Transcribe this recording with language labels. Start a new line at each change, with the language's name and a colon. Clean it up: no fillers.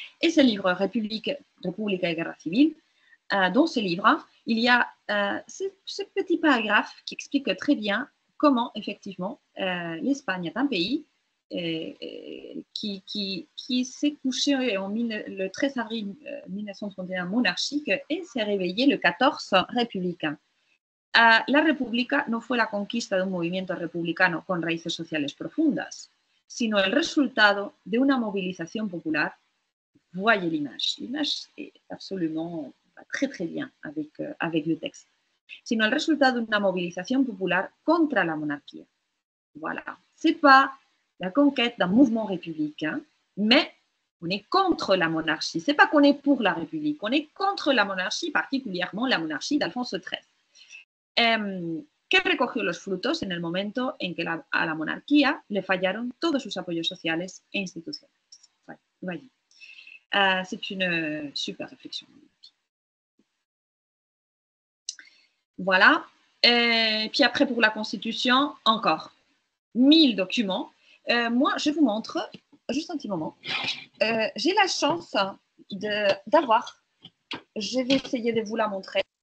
French: Et ce livre, République et guerre civile, dans ce livre, il y a ce petit paragraphe qui explique très bien comment, effectivement, l'Espagne est un pays qui s'est couché le 13 avril 1931 monarchique et s'est réveillé le 14 républicain.
Spanish: La República no fue la conquista de un movimiento republicano con raíces sociales profundas, sino el resultado de una movilización popular.
French: Voyez l'image. L'image est absolument très très bien avec le texte.
Spanish: Sino el resultado de una movilización popular contra la monarquía.
French: Voilà. C'est pas la conquête d'un mouvement républicain, mais on est contre la monarchie. C'est pas qu'on est pour la République, on est contre la monarchie, particulièrement la monarchie d'Alfonso XIII.
Spanish: Que recogió los frutos en el momento en que a la monarquía le fallaron todos sus apoyos sociales e institucionales.
French: Voyez. C'est une super réflexion. Voilà. Et puis après, pour la Constitution, encore 1000 documents. Moi, je vous montre, juste un petit moment, j'ai la chance d'avoir, je vais essayer de vous la montrer.